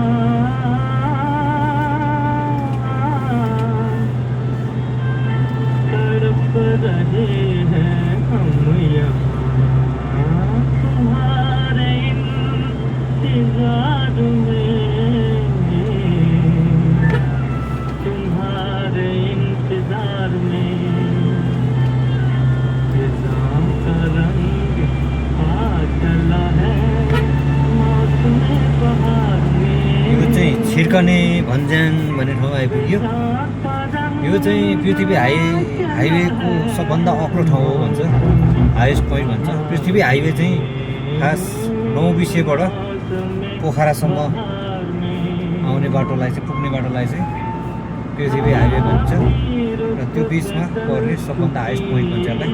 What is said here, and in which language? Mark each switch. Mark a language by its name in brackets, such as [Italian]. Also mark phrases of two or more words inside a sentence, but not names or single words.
[Hindi] तड़प रहे हैं हम यहाँ तुम्हारे इंतजार में, तुम्हारे इंतजार में। निजाम का रंग आ चला है मौसम बहार में। [Nepali] यो चाहिँ छिर्कने भन्ज्याङ भन्ने ठाउँ आइपुग्यो। यो चाहिँ पृथ्वी हाइवेको सबभन्दा अग्लो ठाउँ हो भन्छ, [English] highest point [Nepali] भन्छ। पृथ्वी हाइवे चाहिँ खास नौबिसेबाट पोखरासम्म आउने बाटोलाई चाहिँ, पुग्ने बाटोलाई चाहिँ पृथ्वी हाइवे भन्छ र त्यो बिचमा पर्ने सबभन्दा [English] highest point [Nepali] भन्छ यसलाई।